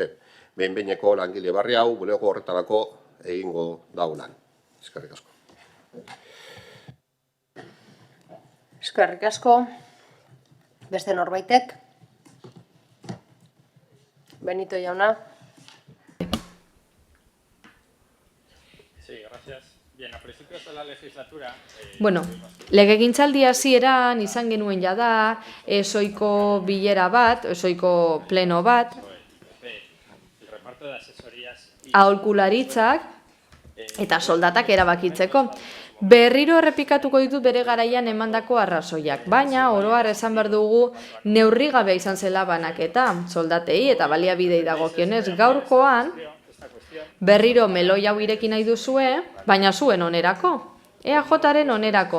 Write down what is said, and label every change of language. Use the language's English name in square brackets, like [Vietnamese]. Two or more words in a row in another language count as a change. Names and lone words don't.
[Basque] Behin-behineko langile barri hau bulego horretarako egingo daulan. Eskerrik asko. Eskerrik asko. Beste norbaitek? Benito jauna. [Spanish] Sí, gracias. Bien, a principios de la legislatura... [Basque] Bueno, legegintzaldi hasieran izan genuen jada, ezoiko bilera bat, ezoiko pleno bat, [Spanish] El reparto de asesorías y... [Basque] aholkularitzak eta soldatak erabakitzeko. Berriro errepikatuko ditut bere garaian emandako arrazoiak, baina oro har esan behar dugu neurri gabe izan zela banaketa, soldatei eta baliabidei dagokionez gaurkoan, berriro meloi hau ireki nahi duzue, baina zuen onerako, EAJaren onerako.